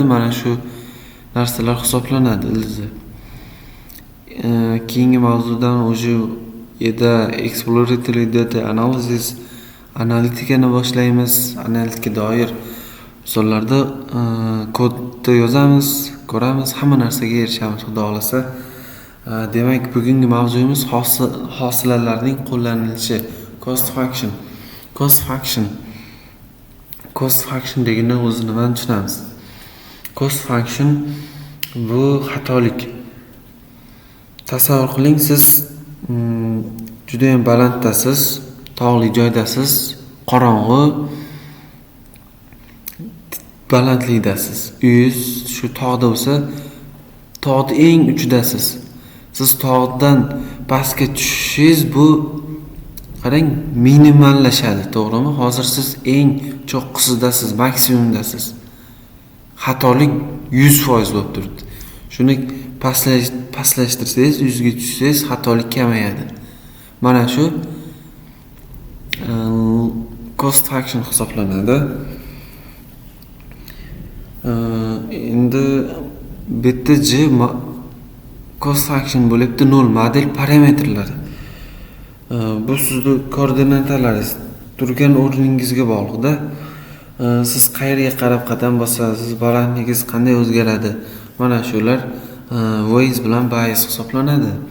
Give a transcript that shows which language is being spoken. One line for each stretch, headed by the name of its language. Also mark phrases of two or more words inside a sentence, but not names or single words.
Uzbek: Mana shu narsalar hisoblanadi ildizi. Keyingi mavzudan o'sha
English: exploratory data analysis
Uzbek: analitikani boshlaymiz. Analitika doir misollarda kodda yozamiz, ko'ramiz, hamma narsaga erishamiz xudo xolasa. Demak, bugungi mavzuyimiz hosilalarning qo'llanilishi,
English: cost function. Cost function
Uzbek: degandan o'zi nimani tushunamiz?
English: Cost function
Uzbek: bu xatolik. Tasavvur qiling, siz juda ham balanddasiz, tog'li joydasiz, qorong'i balandlikdasiz. Uyingiz shu tog'da bo'lsa, tog'ning eng uchidasiz. Siz tog'dan pastga tushishingiz bu qarang minimallashadi, to'g'rimi? Hozir siz eng cho'qqisidasiz, maksimumdasiz. Xatolik 100% bo'lib turibdi. Shuni pastlashtirsangiz, 100 ga tushsangiz, xatolik kamayadi. Mana shu
English: cost function
Uzbek: hisoblanadi. Endi BTJ
English: cost function
Uzbek: bo'libdi 0 model parametrlari. Bu sizning koordinatalaringiz turgan o'rningizga bog'liqda. Siz qayerga qarab qadam bosasiz, balandligingiz qanday o'zgaradi? Mana shular voice bilan bias hisoblanadi.